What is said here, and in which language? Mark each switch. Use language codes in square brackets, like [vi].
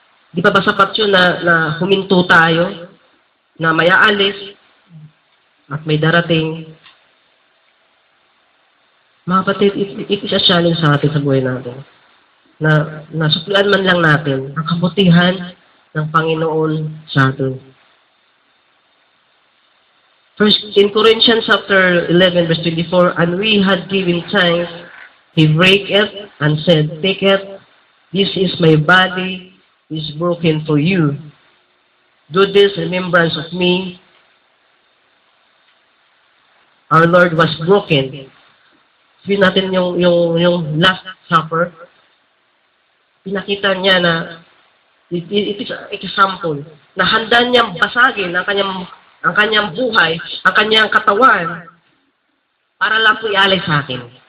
[tl] Hindi pa ba sapat yun na huminto tayo, na mayaalis, at may darating, mga kapatid, [en] it is a challenge [tl] sa atin sa buhay natin. Na nasuklian man lang natin ang kabutihan ng Panginoon sa atin. [en] First, in Corinthians chapter 11, verse 24, and we had given thanks, he brake it and said, take it, this is my body, is broken for you. Do this in remembrance of me. Our Lord was broken. [tl] Sabihin natin yung Last Supper, pinakita niya na [en] it is an example [tl] na handa niyang basagin ang kanyang buhay, ang kanyang katawan para lang po ialay sa atin.